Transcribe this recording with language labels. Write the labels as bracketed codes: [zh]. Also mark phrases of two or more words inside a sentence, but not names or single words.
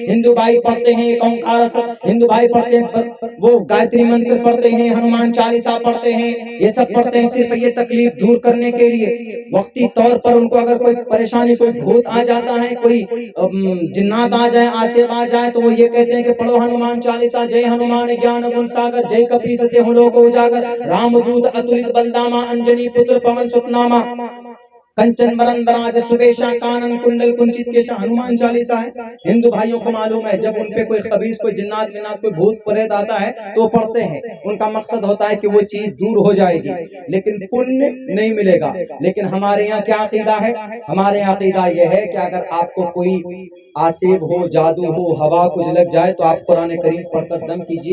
[ur] ہندو بھائی پڑھتے ہیں ایک اومکار سب، ہندو بھائی پڑھتے ہیں وہ گایتری منتر پڑھتے ہیں، ہنومان چالیسا پڑھتے ہیں، یہ سب پڑھتے ہیں صرف یہ تکلیف دور کرنے کے لیے۔ وقتی طور پر ان کو اگر کوئی پریشانی، کوئی بھوت آ جاتا ہے، کوئی جنات آ جائیں، آسیب آ جائیں، تو وہ یہ کہتے ہیں کہ پڑھو ہنومان چالیسا، [awa] जय हनुमान ज्ञान गुन सागर, जय कपि सत्य लोक उजागर, राम दूद अतुलित बलदामा, अंजनी पुत्र पवन सुत नामा, कंचन वरन बिराज सुबेसा, कानन कुंडल कुंचित केसा, [ur] ہنومان چالیسا ہے۔ ہندو بھائیوں کو معلوم ہے جب ان پہ کوئی خبیث، کوئی جنات ونات، کوئی بھوت پریت آتا ہے تو وہ پڑھتے ہیں، ان کا مقصد ہوتا ہے کہ وہ چیز دور ہو جائے گی، لیکن پنیہ نہیں ملے گا۔ لیکن ہمارے یہاں کیا عقیدہ ہے؟ ہمارے یہاں عقیدہ یہ ہے کہ اگر آپ کو کوئی آسیب ہو، جادو ہو، ہوا کچھ لگ جائے تو آپ قرآن کریم پڑھ کر دم کیجئے۔